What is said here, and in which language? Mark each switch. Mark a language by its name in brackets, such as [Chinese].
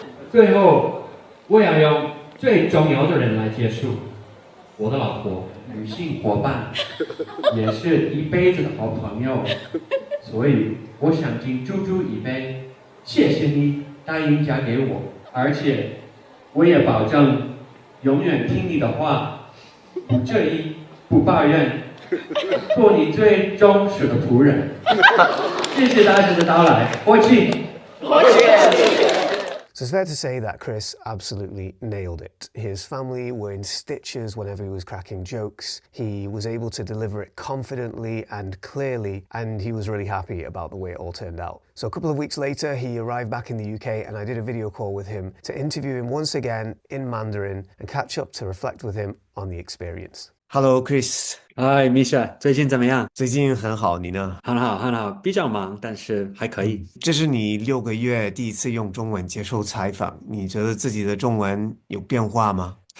[Chinese] 最后，我要用最重要的人来结束，我的老婆，女性伙伴，也是一辈子的好朋友，所以我想敬猪猪一杯，谢谢你答应嫁给我，而且我也保证永远听你的话，不介意，不抱怨。做你最忠实的仆人。谢谢大家的到来，我请。 [English] So it's fair to say that Chris absolutely nailed it. His family were in stitches whenever he was cracking jokes. He was able to deliver it confidently and clearly, and he was really happy about the way it all turned out. So a couple of weeks later, he arrived back in the UK and I did a video call with him to interview him once again in Mandarin and catch up to reflect with him on the experience. Hello Chris， [Chinese] 嗨，Misha，最近怎么样？最近很好，你呢？很好，很好，比较忙，但是还可以。这是你6个月第一次用中文接受采访，你觉得自己的中文有变化吗？